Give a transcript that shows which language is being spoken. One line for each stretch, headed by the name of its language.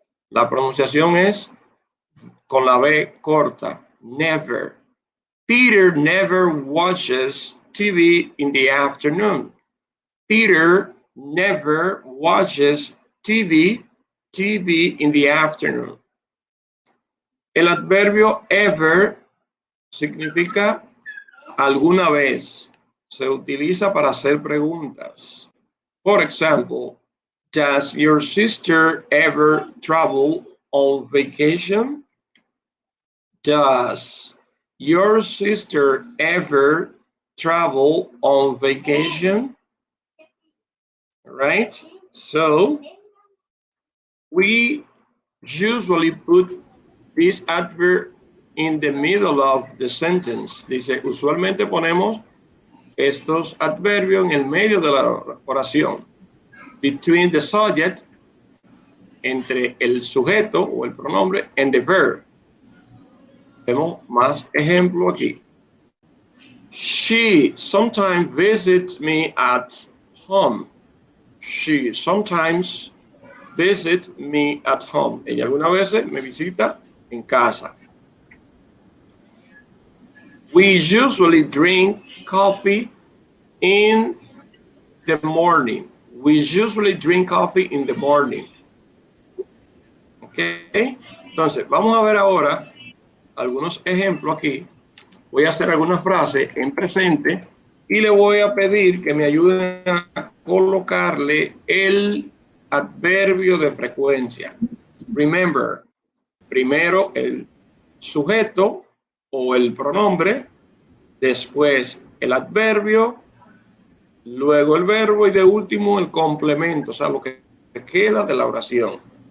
Spanish: La pronunciación es con la B corta.
English: Never. Peter never watches TV in the afternoon. Peter never watches TV in the afternoon.
Spanish: El adverbio ever significa alguna vez. Se utiliza para hacer preguntas.
English: For example, does your sister ever travel on vacation? Does your sister ever travel on vacation? Right? So we usually put this adverb in the middle of the sentence.
Spanish: Dice, usualmente ponemos estos adverbios en el medio de la oración.
English: Between the subject,
Spanish: entre el sujeto o el pronombre,
English: and the verb.
Spanish: Vemos más ejemplo aquí.
English: She sometimes visits me at home. She sometimes visits me at home.
Spanish: Ella algunas veces me visita en casa.
English: We usually drink coffee in the morning. We usually drink coffee in the morning. Ok.
Spanish: Entonces, vamos a ver ahora algunos ejemplos aquí. Voy a hacer algunas frases en presente y le voy a pedir que me ayuden a colocarle el adverbio de frecuencia. Remember, primero el sujeto o el pronombre, después el adverbio, luego el verbo y de último el complemento, o sea, lo que queda de la oración.